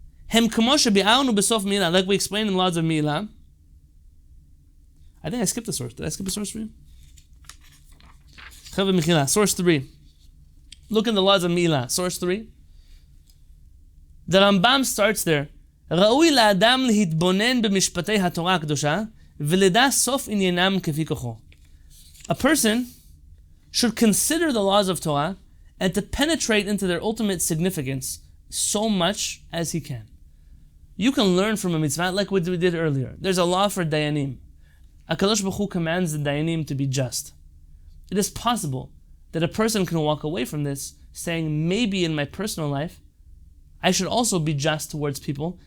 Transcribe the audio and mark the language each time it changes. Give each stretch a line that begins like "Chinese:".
English: Like we explained in Laws of Mi'ilah. I think I skipped the source. Did I skip a source for you? Source 3. Look in the Laws of Mi'ilah. Source 3. The Rambam starts there.
Hebrew: ראוי לאדם להתבונן במשפטי התורה הקדושה ולדע סוף עניינם כפי כוחו.
English: A person should consider the laws of Torah and to penetrate into their ultimate significance so much as he can. You can learn from a mitzvah like what we did earlier. There's a law for dayanim. HaKadosh Baruch Hu commands the dayanim to be just. It is possible that a person can walk away from this saying, maybe in my personal life, I should also be just towards people.